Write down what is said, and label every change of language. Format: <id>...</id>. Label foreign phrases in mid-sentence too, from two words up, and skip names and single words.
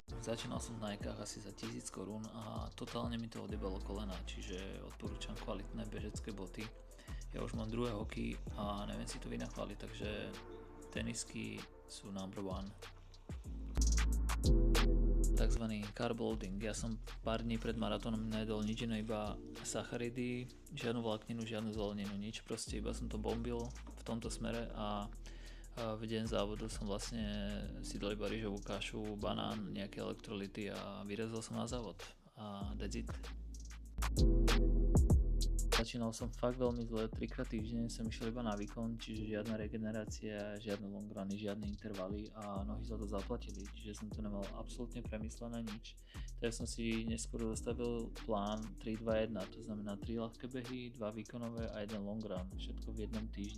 <sk>Začínal som v Nikách asi za 1000 korún a totálne mi to odjebalo kolena, čiže odporúčam kvalitné bežecké boty. Ja už mám druhé hoky a neviem si to vynachváliť, takže tenisky sú</sk> <en>number one.</en> <sk>Takzvaný</sk> <en>carb loading.</en> <sk>Ja som pár dní pred maratónom nejedol nič iné, iba sacharidy, žiadnu vlákninu, žiadnu zeleninu, nič, proste iba som to bombil v tomto smere a v deň závodu som vlastne si dal iba rýžovú kašu, banán, nejaké elektrolyty a vyrazil som na závod a</sk> <en>that's it.</en> <sk>Začínal som fakt veľmi zle, 3-krát týždenne som išiel iba na výkon, čiže žiadna regenerácia, žiadne</sk> <en>long runy,</en> <sk>žiadne intervaly a nohy za to zaplatili, čiže som to nemal absolútne premyslené nič. Takže som si neskôr zastavil plán 3-2-1, to znamená 3 ľahké behy, 2 výkonové a 1</sk> <en>long run,</en> <sk>všetko v jednom týždni.</sk>